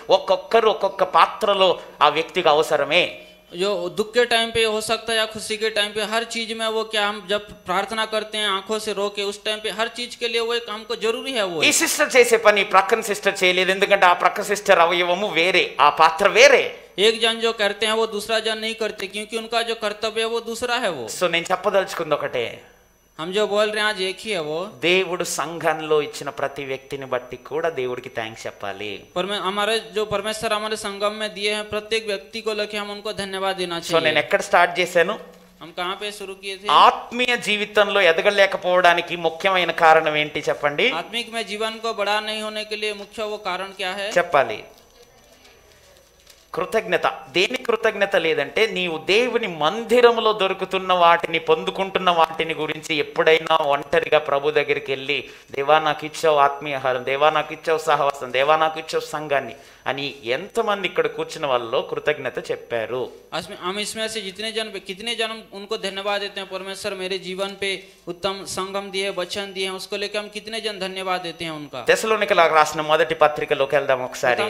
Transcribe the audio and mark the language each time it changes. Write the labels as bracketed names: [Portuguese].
[Telugu] ఒక్కొక్కరు ఒక్కొక్క పాత్రలో ఆ వ్యక్తికి అవసరమే. [Hindi] जो दुख के टाइम पे हो सकता है या खुशी के टाइम पे, हर चीज में वो क्या हम जब प्रार्थना करते हैं आंखों से रो के, उस टाइम पे हर चीज के लिए वो एक हमको जरूरी है। वो [Telugu] ఈ సిస్టర్ చేసే పని ప్రక్కన సిస్టర్ చేయలేదు, ఎందుకంటే ఆ ప్రక్క సిస్టర్ అవయవము వేరే, ఆ పాత్ర వేరే. [Hindi] एक जन जो करते हैं वो दूसरा जन नहीं करते, क्योंकि उनका जो कर्तव्य है वो दूसरा है। वो [Telugu] సో నేను చెప్పదలుచుకుంది ఒకటే, [Hindi] हम जो बोल रहे हैं आज एक ही है। वो [Telugu] దేవుడు సంఘంలో ఇచ్చిన ప్రతి వ్యక్తిని బట్టి కూడా దేవుడికి థ్యాంక్స్ చెప్పాలి. [Hindi] हमारे जो परमेश्वर हमारे संगम में दिए हैं प्रत्येक व्यक्ति को लेके हम उनको धन्यवाद देना [Telugu] సో నేను [Hindi] चाहिए। [Telugu] ఎక్కడ స్టార్ట్ చేశాను? [Hindi] हम कहाँ पे शुरू किए थे? [Telugu] ఆత్మీయ జీవితంలో ఎదగలేకపోవడానికి ముఖ్యమైన కారణం ఏంటి చెప్పండి? [Hindi] आत्मिक में जीवन को बड़ा नहीं होने के लिए मुख्य वो कारण क्या है? [Telugu] చెప్పాలి. కృతజ్ఞత. దేని కృతజ్ఞత లేదంటే నీవు దేవుని మందిరంలో దొరుకుతున్న వాటిని, పొందుకుంటున్న వాటిని గురించి ఎప్పుడైనా ఒంటరిగా ప్రభు దగ్గరికి వెళ్ళి, దేవా నాకు ఇచ్చావు ఆత్మీయహారం, దేవా నాకు ఇచ్చావు సహవాసం, దేవా నాకు ఇచ్చావు సంఘాన్ని అని ఎంతమంది ఇక్కడ కూర్చున్న వాళ్ళలో కృతజ్ఞత చెప్పారు? [Hindi] हम इसमें से कितने जन उनको धन्यवाद देते हैं, परमेश्वर मेरे जीवन पे उत्तम संगम दिए, वचन दिए हैं, उसको लेकर हम कितने जन धन्यवाद देते हैं उनका। [Telugu] తెస్సలోనికలకు రాసిన మొదటి పత్రికలోకి వెళ్దాం ఒకసారి.